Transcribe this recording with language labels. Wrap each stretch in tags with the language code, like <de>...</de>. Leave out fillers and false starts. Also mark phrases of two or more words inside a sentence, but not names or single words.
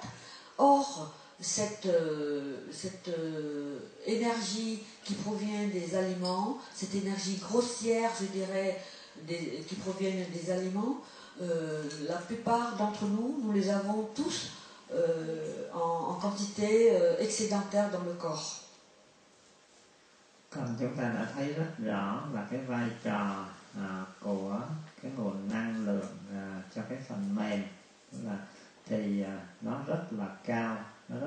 <fr>Or, cette énergie qui provient des aliments, cette énergie grossière, je dirais, qui proviennent des aliments, la plupart d'entre nous, nous les avons tous en quantité excédentaire dans le corps.</fr> <vi>Còn chúng ta đã thấy rất rõ là cái vai trò của cái nguồn năng lượng cho cái phần mềm là thì nó rất là cao</vi>